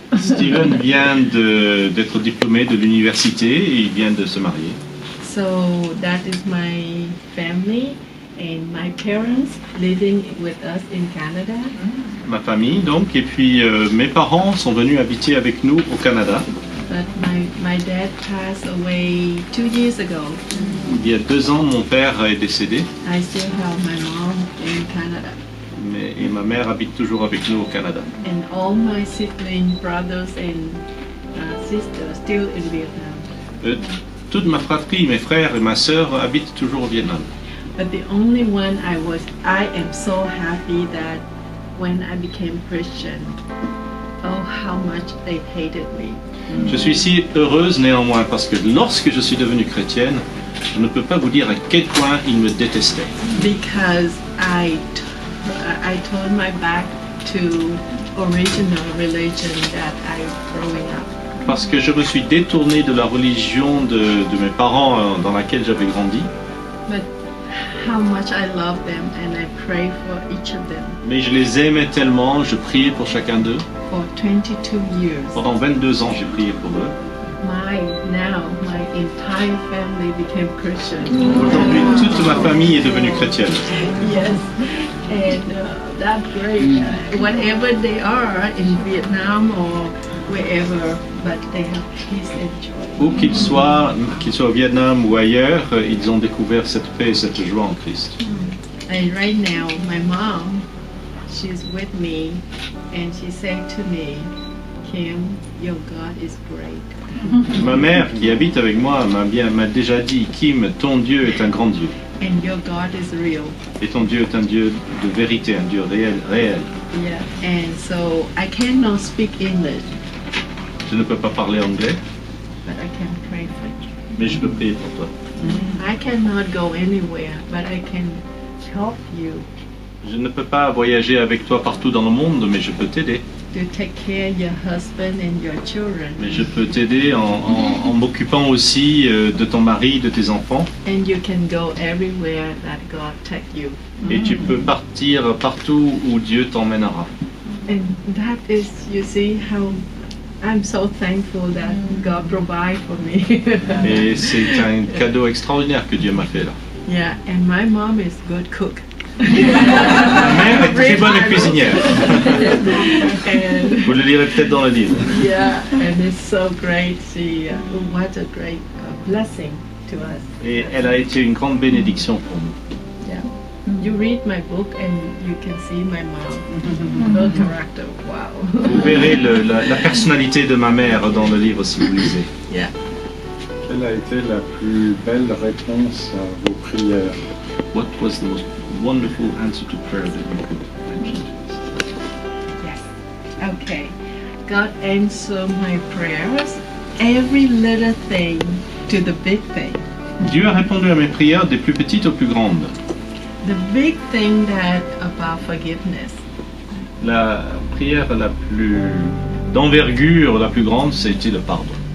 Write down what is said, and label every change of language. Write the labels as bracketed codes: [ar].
[fr] Stephen vient d'être diplômé de l'université et il vient de se marier. [en] So that is my family and my parents living with us in Canada. [fr] Ma famille donc, et puis mes parents sont venus habiter avec nous au Canada. [en] But my dad passed away 2 years ago. [fr] Il y a 2 ans, mon père est décédé, [en] I still have my mom in Canada. [fr] et ma mère habite toujours avec nous au Canada. [en] And all my siblings, brothers and sisters still in Vietnam. [fr] Toute ma fratrie, mes frères et ma sœur habitent toujours au Vietnam. [en] But the only one I am so happy that when I became Christian, oh how much they hated me. [fr] Je suis si heureuse néanmoins parce que lorsque je suis devenue chrétienne, je ne peux pas vous dire à quel point ils me détestaient. [en] Because I turned my back to original religion that I growing up. [fr] Parce que je me suis détourné de la religion de mes parents dans laquelle j'avais grandi. [en] But how much I love them and I pray for each of them. [fr] Mais je les aimais tellement, je priais pour chacun d'eux. [en] For 22 years. [fr] Pendant 22 ans, j'ai prié pour eux. [en] My entire family became Christian. [fr] Aujourd'hui, toute ma famille est devenue chrétienne. [en] Yes, and that's great. Whatever they are in Vietnam or wherever, but they have peace and joy. [fr] Où qu'ils soient au Vietnam ou ailleurs, ils ont découvert cette paix et cette joie en Christ. [en] And right now, my mom, she's with me, and she said to me, Kim, your God is great. [fr] Ma mère, qui habite avec moi, m'a déjà dit, Kim, ton Dieu est un grand Dieu. [en] And your God is real. [fr] Et ton Dieu est un Dieu de vérité, un Dieu réel. [en] Yeah. And so I cannot speak English, [fr] Je ne peux pas parler anglais, [en] but I can pray for you. [fr] mais je peux prier pour toi. [en] I cannot go anywhere, but I can help you [fr] Je ne peux pas voyager avec toi partout dans le monde, mais je peux t'aider. [en] to take care of your husband and your children. [fr] Mais je peux t'aider en m'occupant aussi de ton mari, de tes enfants. [en] And you can go everywhere that God take you. [fr] Et tu peux partir partout où Dieu t'emmènera. [en] And that is, you see, how I'm so thankful that God provide for me. [fr] Et c'est un cadeau extraordinaire que Dieu m'a fait là. [en] Yeah, and my mom is good cook. [fr] Ma mère est très bonne cuisinière. [en] And [fr] Vous le lirez peut-être dans le livre. [en] yeah, and it's so great. She, what a great blessing to us. [fr] Et elle a été une grande bénédiction pour nous. [en] Yeah. You read my book and you can see my mom. Her character, wow. [fr] Vous verrez la personnalité de ma mère dans le livre si vous lisez. [en] Yeah. [fr] Quelle a été la plus belle réponse à vos prières? [en] What was the most wonderful answer to prayer that you could mention? Yes. Okay. God answered my prayers, every little thing to the big thing. [fr] Dieu a répondu à mes prières des plus petites aux plus grandes. [en] The big thing that about forgiveness. [fr] La prière la plus d'envergure, la plus grande, c'était le pardon.